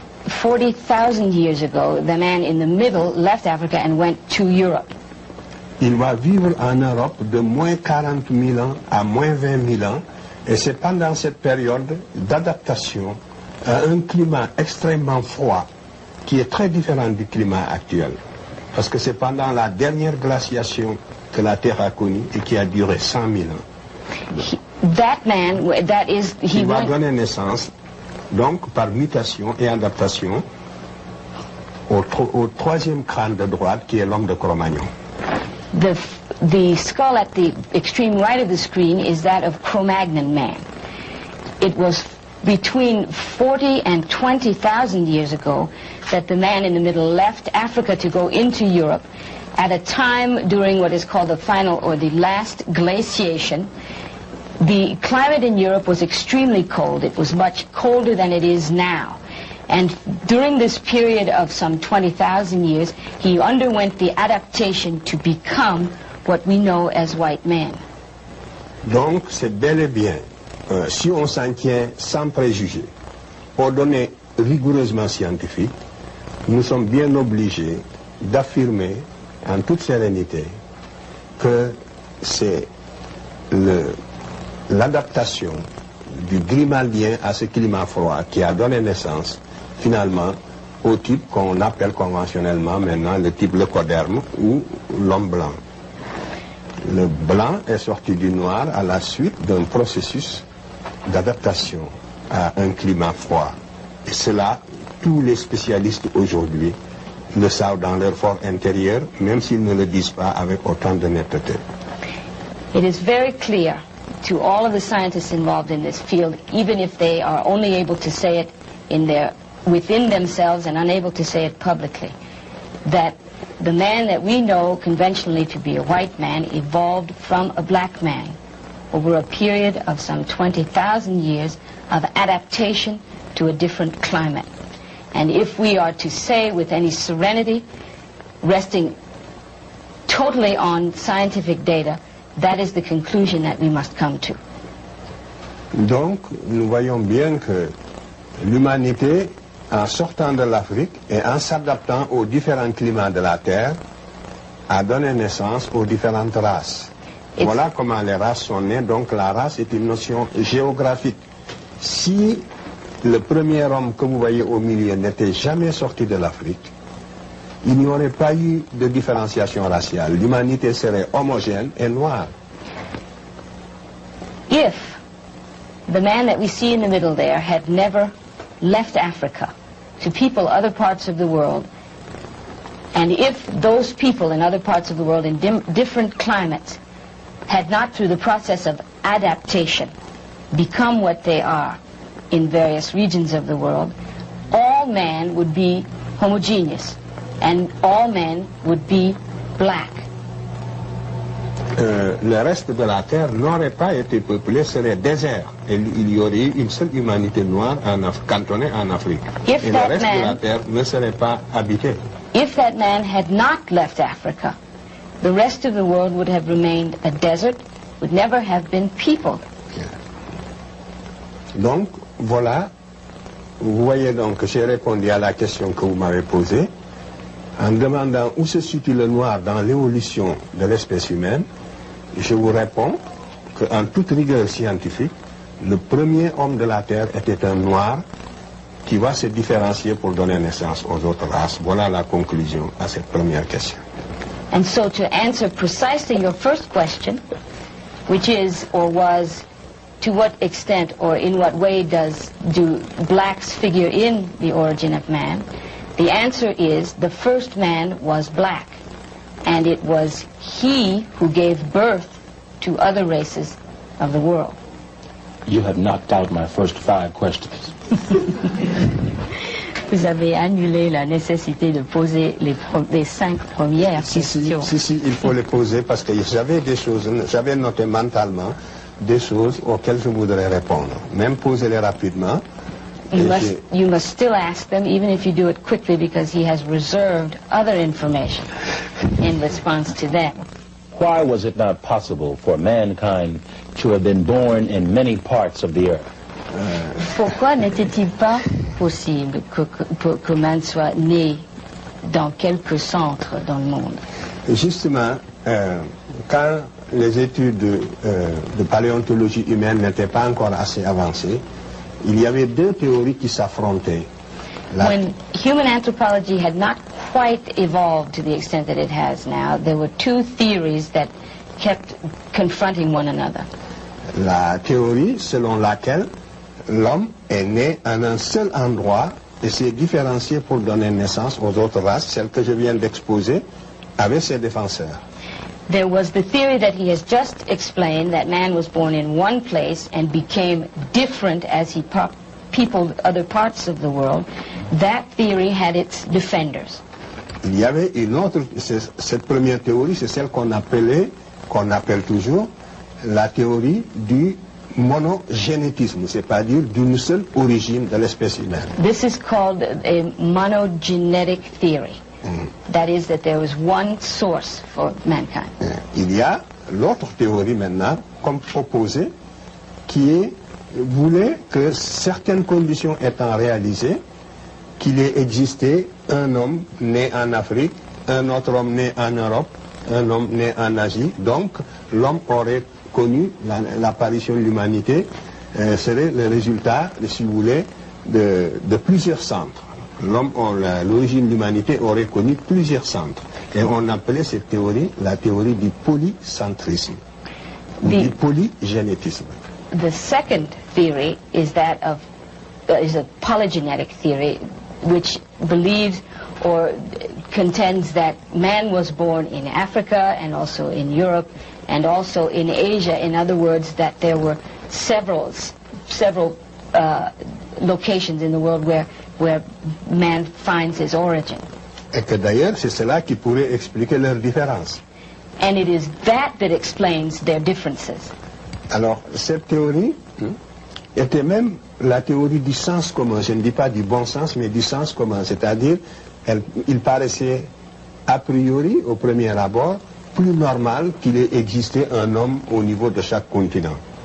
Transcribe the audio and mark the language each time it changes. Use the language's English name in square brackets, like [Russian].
[English] 40,000 years ago, the man in the middle left Africa and went to Europe. [French] Il va vivre en Europe de moins 40 000 ans à moins 20 000 ans, et c'est pendant cette période d'adaptation à un climat extrêmement froid qui est très différent du climat actuel. Parce que c'est pendant la dernière glaciation que la Terre a connu et qui a duré 100 000 ans. Il va donner naissance, donc par mutation et adaptation, au troisième crâne de droite qui est l'homme de Cro-Magnon. [English] The skull at the extreme right of the screen is that of Cro-Magnon man. It was between 40 and 20,000 years ago that the man in the middle left Africa to go into Europe at a time during what is called the final or the last glaciation. The climate in Europe was extremely cold. It was much colder than it is now. And during this period of some 20,000 years, he underwent the adaptation to become what we know as white men. [French] Donc c'est bel et bien, si on s'en tient sans préjugés, aux données rigoureusement scientifiques, nous sommes bien obligés d'affirmer en toute sérénité que c'est l'adaptation du grimaldien à ce climat froid qui a donné naissance finalement au type qu'on appelle conventionnellement maintenant le type leucoderme ou l'homme blanc. Le blanc est sorti du noir à la suite d'un processus d'adaptation à un climat froid. Et cela, tous les spécialistes aujourd'hui le savent dans leur fort intérieur, même s'ils ne le disent pas avec autant de netteté. [English] It is very clear to all of the scientists involved in this field, even if they are only able to say it within themselves and unable to say it publicly, that the man that we know conventionally to be a white man evolved from a black man over a period of some 20,000 years of adaptation to a different climate. And if we are to say with any serenity, resting totally on scientific data, that is the conclusion that we must come to. [French] Donc, nous voyons bien que l'humanité, en sortant de l'Afrique et en s'adaptant aux différents climats de la Terre, a donné naissance aux différentes races. Voilà comment les races sont nées. Donc la race est une notion géographique. Si le premier homme que vous voyez au milieu n'était jamais sorti de l'Afrique, il n'y aurait pas eu de différenciation raciale. L'humanité serait homogène et noire. [English] If the man that we see in the middle there had never left Africa to people other parts of the world, and if those people in other parts of the world in different climates had not, through the process of adaptation, become what they are in various regions of the world, all men would be homogeneous, and all men would be black. [French] Le reste de la Terre n'aurait pas été peuplé, serait désert. Et il y aurait eu une seule humanité noire cantonnée en Afrique. Et le reste de la Terre ne serait pas habité. [English] If that man had not left Africa, the rest of the world would have remained a desert, would never have been peopled. [French] Donc, voilà, vous voyez donc que j'ai répondu à la question que vous m'avez posée en demandant où se situe le noir dans l'évolution de l'espèce humaine. Je vous réponds qu'en toute rigueur scientifique, le premier homme de la Terre était un noir qui va se différencier pour donner naissance aux autres races. Voilà la conclusion à cette première question. [English] And so to answer precisely your first question, which is or was, to what extent or in what way do blacks figure in the origin of man, the answer is the first man was black, and it was he who gave birth to other races of the world. You have knocked out my first 5 questions. [French] Vous avez annulé la nécessité de poser les 5 premières questions. Si, il faut les poser parce que j'avais noté mentalement des choses auxquelles je voudrais répondre. Même poser-les rapidement. [English] You must still ask them, even if you do it quickly, because he has reserved other information in response to them. Why was it not possible for mankind to have been born in many parts of the earth? [French] Pourquoi n'était-il pas possible que man soit né dans quelques centres dans le monde? Justement, quand les études de paléontologie humaine n'étaient pas encore assez avancées, il y avait 2 théories qui s'affrontaient. [English] When human anthropology had not quite evolved to the extent that it has now, there were 2 theories that kept confronting one another. [French] La théorie selon laquelle l'homme est né en un seul endroit et s'est différencié pour donner naissance aux autres races, celle que je viens d'exposer, avec ses défenseurs. [English] There was the theory that he has just explained, that man was born in one place and became different as he peopled other parts of the world. That theory had its defenders. [French] Il y avait une autre, cette première théorie, c'est celle qu'on appelle toujours la théorie du monogénétisme, c'est-à-dire d'une seule origine de l'espèce humaine. [English] This is called a monogenetic theory. That is, that there was one source for mankind. [French] Il y a l'autre théorie maintenant, comme proposée, qui voulait que certaines conditions étant réalisées, qu'il ait existé un homme né en Afrique, un autre homme né en Europe, un homme né en Asie. Donc, l'homme aurait connu l'apparition de l'humanité, serait le résultat, si vous voulez, de plusieurs centres. L'origine de l'humanité aurait connu plusieurs centres. Et on appelait cette théorie la théorie du polycentrisme, ou du polygénétisme. [English] The second theory is that of is a polygenetic theory, which believes or contends that man was born in Africa and also in Europe and also in Asia. In other words, that there were several locations in the world where man finds his origin. [French] Et que d'ailleurs, c'est cela qui pourrait expliquer leurs différences. [English] And it is that explains their differences. [French] Alors, cette théorie était même la théorie du sens commun. Je ne dis pas du bon sens, mais du sens commun. C'est-à-dire, il paraissait a priori, au premier abord, plus normal qu'il ait existé un homme au niveau de chaque continent.